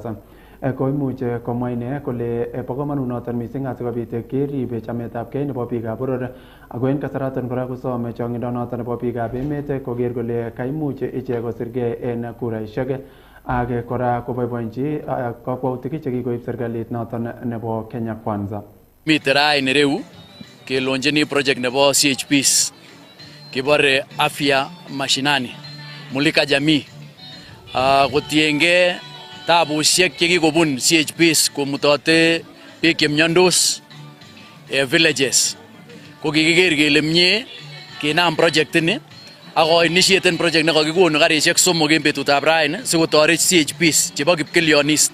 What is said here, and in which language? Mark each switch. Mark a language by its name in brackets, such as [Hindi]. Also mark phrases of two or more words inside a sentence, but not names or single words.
[Kalenjin] Koimuch komwa ine kole bo komonut noton missing asikobit kerib chametabgei nebo biikab boror, ako en kasaraton kora kosome chong'indo noton nebo biikab emet koker kole kaimuch ichek kosirgei en kuraisiek, ak kora koboiboenchi kakwautik chekikoib serikalit noton nebo Kenya Kwanza. Miten raini reu kelonjini project nebo CHPs kibore [Swahili] afya mashinani mulika jamii, [Kalenjin] kotienge tabusiek chekikobun CHPs komutote biik chemiondos villages. Ko kikiker kele mie kinam project ini ako initiaten project nekakikonu karisiek 3 en betutab raini sikotoret CHPs chebo Kipkelionis.